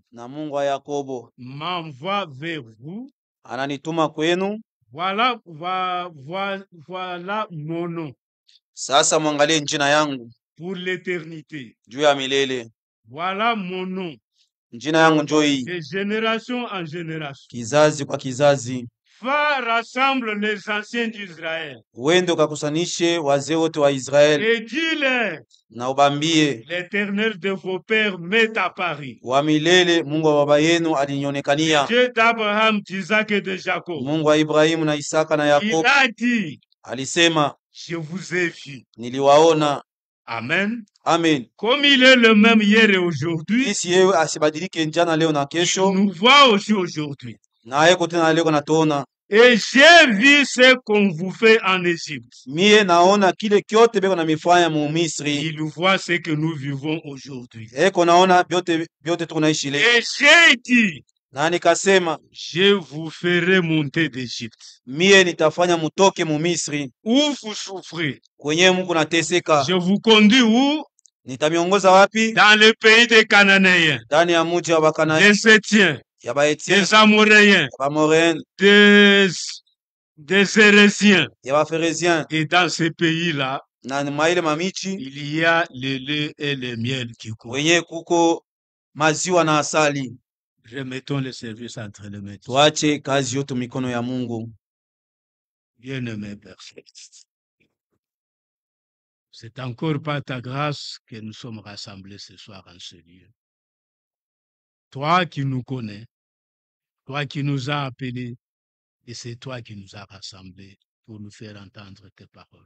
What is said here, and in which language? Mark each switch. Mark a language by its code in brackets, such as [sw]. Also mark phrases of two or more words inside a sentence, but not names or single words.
[sw] na Mungu wa Yakobo [fr] m'envoie vers vous. [sw] ananituma kwenu. [fr] Voilà mon nom [sw] Sasa mwangalie njina yangu [fr] pour l'éternité. [sw] juu ya milele. [fr] Voilà mon nom [sw] Njina yangu njoo hii, [fr] de génération en génération. [sw] kizazi kwa kizazi. [fr] Va, rassemble les anciens d'Israël [sw] Uende ukakusanishe wazee wote wa Israeli [fr] et dis-leur, [sw] na ubambie, [fr] l'Éternel de vos pères m'est apparu. [sw] wa milele, Mungu wa baba yenu alinionekania, [fr] Dieu d'Abraham, d'Isaac et de Jacob. [sw] Mungu wa Ibrahimu na Isaka na [fr] Il [sw] Yakobo. [fr] a dit, [sw] Alisema, [fr] je vous ai vu. [sw] niliwaona. [fr] Amen. [sw] Amen. [fr] Comme il est le même hier et aujourd'hui, [sw] Sisi yeye asibadilike jana, leo na [fr] il [sw] kesho, [fr] nous voit aussi aujourd'hui. [sw] na yeko tena leo natuona. [fr] Et j'ai vu ce qu'on vous fait en Égypte. [sw] Mie naona kile kyote beko na mifanya mu Misri, [fr] Il voit ce que nous vivons aujourd'hui. [sw] eko naona vyote tunaishi leo. [fr] Et j'ai dit, [sw] Na nikasema, [fr] je vous ferai monter d'Égypte, [sw] mie nitafanya mutoke mu Misri [fr] où vous souffrez. [sw] kwenye Mungu nateseka. [fr] Je vous conduis où? [sw] Nitamiongoza wapi? [fr] Dans le pays des Cananéens, [sw] Ndani ya muji wa Bakana, [fr] des Sétiens, [sw] ya Baetien, [fr] des Amoréens, [sw] ya Bamoren, [fr] des Érésiens. [sw] ya Baferezien, [fr] Et dans ces pays-là, [sw] na maile mamichi [fr] il y a le lait et le miel qui courent. [sw] wenye kuko maziwa na asali. [fr] Remettons le service entre les mains. [sw] Tuache kazi yote mikono ya Mungu. [fr] Bien-aimé Père Céleste, c'est encore par ta grâce que nous sommes rassemblés ce soir en ce lieu. Toi qui nous connais, toi qui nous as appelés, et c'est toi qui nous as rassemblés pour nous faire entendre tes paroles.